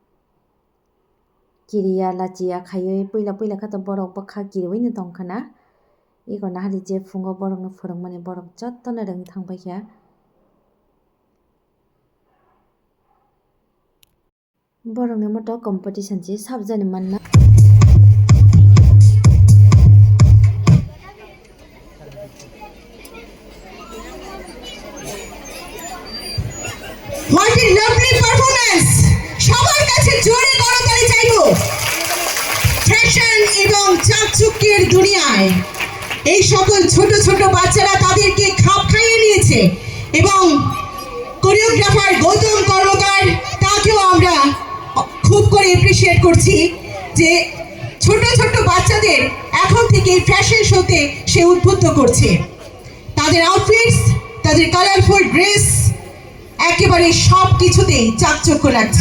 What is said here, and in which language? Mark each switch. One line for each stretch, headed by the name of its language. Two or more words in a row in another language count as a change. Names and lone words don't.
Kok Borok: किरिया लाचिया खायै पहिला खातो बरक बखा किरवैनो दंखाना इको नाहारि जे फुङाव बरकनो फोरोंमाने बरक जत्तनो रों थांबायखा बरकनि मत कम्पिटिशन जे साबजानो मानना
English: What a lovely performance!
Bangla: সবার কাছে জোরে করতালি চাইবো ফ্যাশন এবং চাকচুক্যের দুনিয়ায় এই সকল ছোট ছোট বাচ্চারা তাদেরকে খাপ খাইয়ে নিয়েছে এবং কোরিওগ্রাফার গৌতম কর্মকার তাকেও আমরা খুব করে অ্যাপ্রিশিয়েট করছি যে ছোট ছোট বাচ্চাদের এখন থেকে ফ্যাশন শোতে সে উদ্বুদ্ধ করছে তাদের আউটফিটস তাদের
English: colourful dress
Bangla: একেবারে সব কিছুতেই চাকচক্য লাগছে।